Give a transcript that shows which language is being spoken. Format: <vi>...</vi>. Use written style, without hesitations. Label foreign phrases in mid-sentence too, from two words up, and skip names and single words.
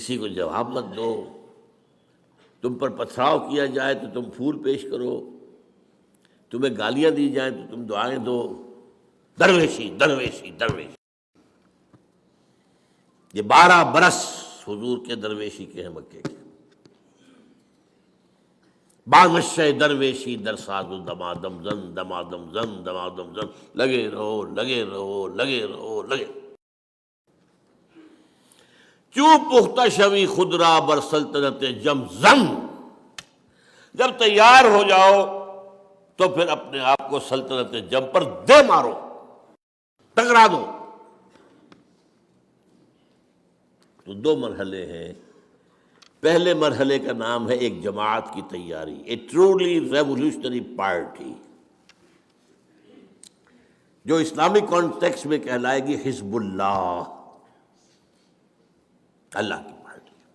<ur>کسی کو جواب مت دو. تم پر پتھراؤ کیا جائے تو تم پھول پیش کرو، تمہیں گالیاں دی جائیں تو تم دعائیں دو. درویشی درویشی درویشی. یہ 12 برس حضور کے درویشی کے ہیں مکے کے.</ur> <fa>بانشہ درویشی در ساز و دمادم زن دمادم زن دمادم زن.</fa> <ur>لگے رہو لگے رہو لگے رہو لگے.</ur> <fa>چوب پختہ شوی خود را بر سلطنت جم زن.</fa> <ur>جب تیار ہو جاؤ تو پھر اپنے آپ کو سلطنت جم پر دے مارو، ٹکرا دو. تو 2 مرحلے ہیں. پہلے مرحلے کا نام ہے ایک جماعت کی تیاری،</ur> <en>a truly revolutionary party,</en> <ur>جو اسلامی کانٹیکسٹ میں کہلائے گی حزب اللہ، اللہ کی پارٹی.</ur>